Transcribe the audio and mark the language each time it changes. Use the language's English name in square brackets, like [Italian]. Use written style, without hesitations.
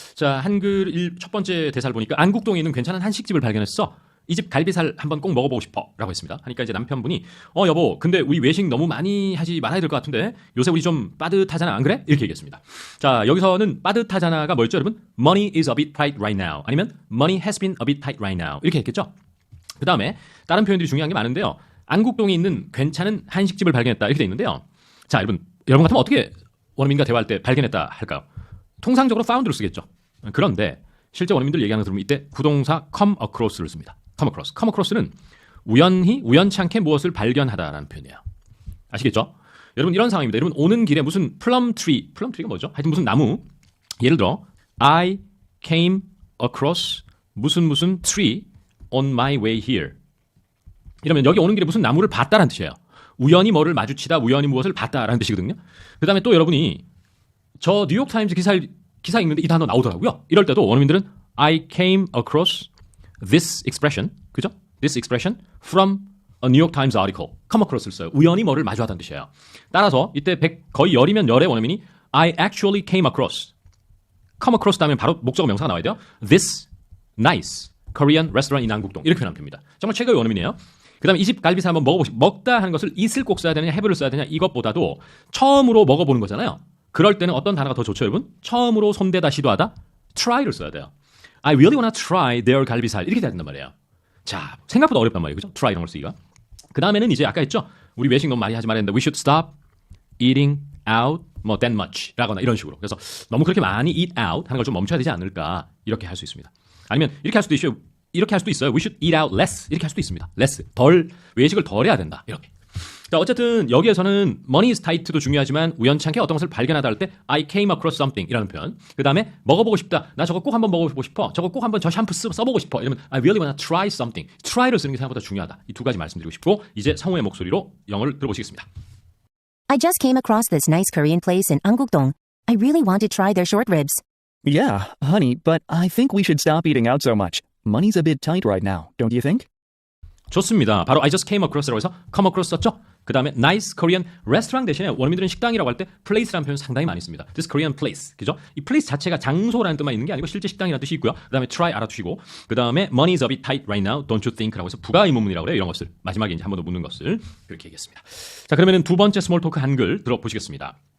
[Korean] 자, 한글 첫 번째 대사를 보니까 안국동에 있는 괜찮은 한식집을 발견했어. 이 집 갈비살 한번 꼭 먹어보고 싶어 라고 했습니다. 하니까 이제 남편분이 여보 근데 우리 외식 너무 많이 하지 말아야 될 것 같은데 요새 우리 좀 빠듯하잖아 안 그래? 이렇게 얘기했습니다. 자, 여기서는 빠듯하잖아가 뭐였죠 여러분? [English] Money is a bit tight right now [Korean] 아니면 [English] Money has been a bit tight right now [Korean] 이렇게 했겠죠. 그 다음에 다른 표현들이 중요한 게 많은데요. 안국동에 있는 괜찮은 한식집을 발견했다 이렇게 돼 있는데요. 자, 여러분 같으면 어떻게 원어민과 대화할 때 발견했다 할까요? 통상적으로 found를 쓰겠죠. 그런데 실제 원어민들 얘기하는 거 들으면 이때 구동사 come across를 씁니다. come across는 우연히 우연찮게 무엇을 발견하다라는 표현이에요. 아시겠죠? 여러분 이런 상황입니다. 여러분 오는 길에 무슨 plumtree가 뭐죠? 하여튼 무슨 나무 예를 들어 [English] I came across [Korean] 무슨 [English] tree on my way here [Korean] 이러면 여기 오는 길에 무슨 나무를 봤다라는 뜻이에요. 우연히 뭐를 마주치다 우연히 무엇을 봤다라는 뜻이거든요. 그 다음에 또 여러분이 저 뉴욕타임즈 기사 읽는데 이 단어 나오더라고요. 이럴 때도 원어민들은 [English] I came across this expression, 그죠? This expression from a New York Times article. [Korean] come across를 써요. 우연히 뭐를 마주하다는 뜻이에요. 따라서 이때 거의 열이면 열의 원어민이 [English] I actually came across. [Korean] come across 다음에 바로 목적어 명사가 나와야 돼요. [English] This nice Korean restaurant in 안국동. [Korean] 이렇게 표현하면 됩니다. 정말 최고의 원어민이에요. 그 다음에 이 집 갈비살 한번 먹다 하는 것을 is를 꼭 써야 되느냐 have를 써야 되느냐 이것보다도 처음으로 먹어보는 거잖아요. 그럴 때는 어떤 단어가 더 좋죠 여러분? 처음으로 손대다 시도하다 try를 써야 돼요. [English] I really wanna try their [Korean] 갈비살 이렇게 돼야 된단 말이에요. 자, 생각보다 어렵단 말이에요. 그죠? try 이런 걸 쓰기가. 그 다음에는 이제 아까 했죠? 우리 외식 너무 많이 하지 말았는데 [English] we should stop eating out that much [Korean] 라거나 이런 식으로. 그래서 너무 그렇게 많이 eat out 하는 걸 좀 멈춰야 되지 않을까 이렇게 할 수 있습니다. 아니면 이렇게 할 수도 있어요. [English] we should eat out less [Korean] 이렇게 할 수도 있습니다. less 외식을 덜 해야 된다 이렇게. 자, 어쨌든 여기에서는 [English] money is tight [Korean] 도 중요하지만 우연찮게 어떤 것을 발견하다 할 때 [English] I came across something [Korean] 이라는 표현. 그 다음에 먹어보고 싶다. 나 저거 꼭 한번 먹어보고 싶어. 저거 꼭 한번 저 샴푸 써보고 싶어. 이러면 [English] I really wanna try something. [Korean] try를 쓰는 게 생각보다 중요하다. 이 두 가지 말씀드리고 싶고 이제 성우의 목소리로 영어를 들어보시겠습니다. [English] I just came across this nice Korean place in Angukdong. I really want to try their short ribs. Yeah, honey, but I think we should stop eating out so much. Money's a bit tight right now, don't you think? [Korean] 좋습니다. 바로 [English] I just came across [Korean] 라고 해서 come across 썼죠? 그 다음에 [English] nice Korean restaurant [Korean] 대신에 원어민들은 식당이라고 할 때 place라는 표현 상당히 많이 씁니다. [English] This Korean place. 그죠? [Korean] 이 place 자체가 장소라는 뜻만 있는 게 아니고 실제 식당이라는 뜻이 있고요. 그 다음에 try 알아두시고 그 다음에 [English] money is a bit tight right now, don't you think? [Korean] 라고 해서 부가 의문문이라고 그래요. 이런 것을. 마지막에 이제 한 번 더 묻는 것을. 그렇게 얘기했습니다. 자, 그러면 두 번째 스몰 토크 한글 들어보시겠습니다.